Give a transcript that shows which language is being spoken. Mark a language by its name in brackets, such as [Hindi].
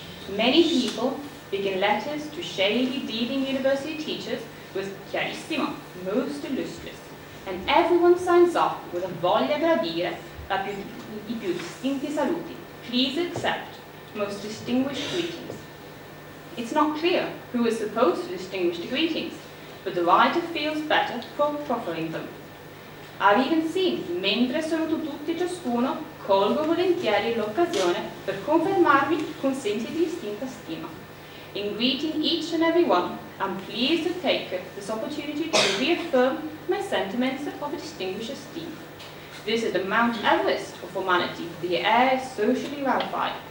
[English] Many people begin letters to shady, dealing university teachers with chiarissimo, most illustrious, and everyone signs off with a [Italian] voglia gradire i più distinti saluti. [English] Please accept most distinguished greetings. It's not clear who is supposed to distinguish the greetings, but the writer feels better for proffering them. I've even seen, [Italian] mentre saluto tutti e ciascuno, colgo volentieri l'occasione per confermarmi con sensi di distinta stima. [English] In greeting each and every one, I'm pleased to take this opportunity to reaffirm my sentiments of a distinguished esteem. This is the Mount Everest of humanity. The air is socially rarefied.